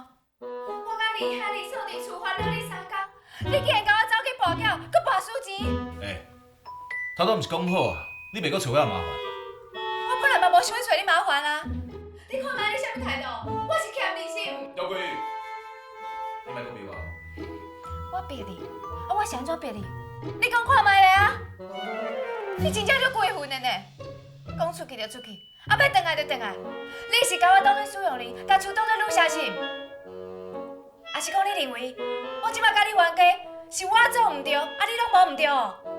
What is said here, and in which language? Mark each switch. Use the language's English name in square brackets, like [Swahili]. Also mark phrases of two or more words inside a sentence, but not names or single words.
[Min Nan Chinese] 我甲厉害你锁伫厝烦恼你3天，你竟然甲我走去跋筊，搁跋输钱！头拄毋是讲好啊，你袂搁找我麻烦。我本来嘛无想要找你麻烦啊！你看卖你啥物态度？我是欠你心。姚桂玉，你莫搁逼我。我逼你，我是安怎逼你？你讲看卖咧啊！你真正就过分的呢！讲出去就出去，要回来就回来。你是甲我当作使用人，甲厝当作女下心，还是讲你认为我即摆甲你冤家，是我做唔对，你拢无唔对哦？